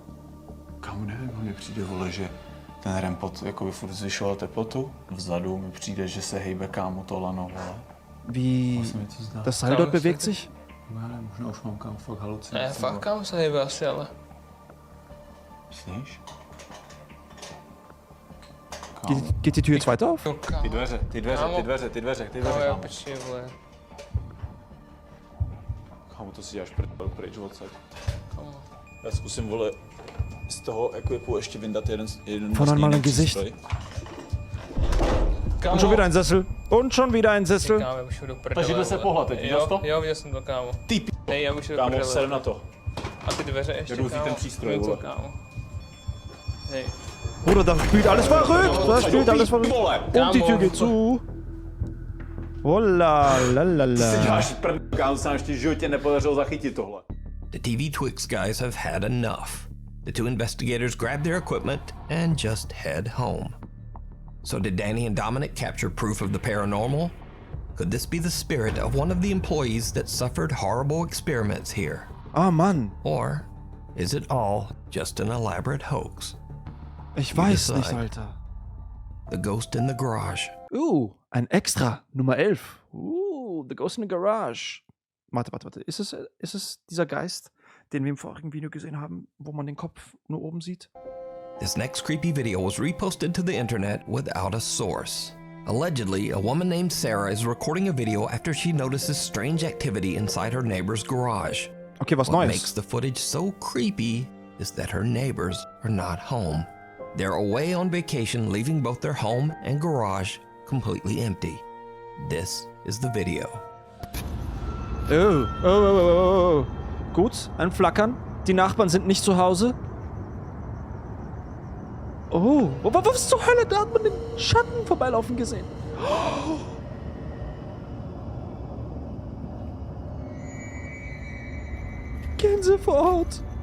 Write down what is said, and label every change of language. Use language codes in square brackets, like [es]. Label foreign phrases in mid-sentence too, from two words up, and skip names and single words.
[cs] Kámo, nevím, mně přijde, vole, že ten rempot jakoby furt zvyšoval teplotu. Vzadu mi přijde, že se hejbe, kámo, to lano, vole. [de] Wie... Das Seil dort bewegt sich? [cs] Ne, možná už mám, kámo, fakt halucinace. Ne, fakt kámo se hejbe asi, ale... Myslíš? [de] Geht die Tür jetzt weiter auf? [cs] Ty dveře, Kámo, já pečím, vole. Kámo, to si děláš prdel pryč odsaď. Kámo. Já zkusím, vole, z toho equipu ještě vyndat jeden [de] Von einmal ein Gesicht. Und schon wieder ein Sessel. Und schon wieder ein Sessel. [cs] Kámo, já už jdu do prdele. Takže jde se pohlat, teď viděl jsi to? Jo, viděl jsem to, kámo. Ty Hej, já už jdu do kámo, prdele. ser na to. A ty dveře ještě, Jdu kámo. ten přístroj, Jdu to, vole. kámo. Hej. [de] Bruder, da spielt alles verrückt. Da spielt alles verrückt. Und die Tür geht zu. Oh la la la la. [cs] Si děláš prdel, kámo, se nám ještě v životě nepodařilo zachytit tohle. [en] The TV Twix guys have had enough. The two investigators grab their equipment and just head home. So did Danny and Dominic capture proof of the paranormal? Could this be the spirit of one of the employees that suffered horrible experiments here? [de] Ah, Mann. [en] Or is it all just an elaborate hoax? [de] Ich weiß nicht, Alter. [en] The Ghost in the Garage. [de] Ein Extra. Nummer 11. [en] The Ghost in the Garage. [de] Warte. Ist es dieser Geist, den wir im vorigen Video gesehen haben, wo man den Kopf nur oben sieht? [en] This next creepy video was reposted to the internet without a source. Allegedly, a woman named Sarah is recording a video after she notices strange activity inside her neighbor's garage. [de] Okay, was [en] What [de] Neues? [en] makes the footage so creepy is that her neighbors are not home. They're away on vacation, leaving both their home and garage completely empty. This is the video. [de] Oh. Gut, ein Flackern. Die Nachbarn sind nicht zu Hause. Oh, was zur Hölle? Da hat man den Schatten vorbeilaufen gesehen. Gänsehaut.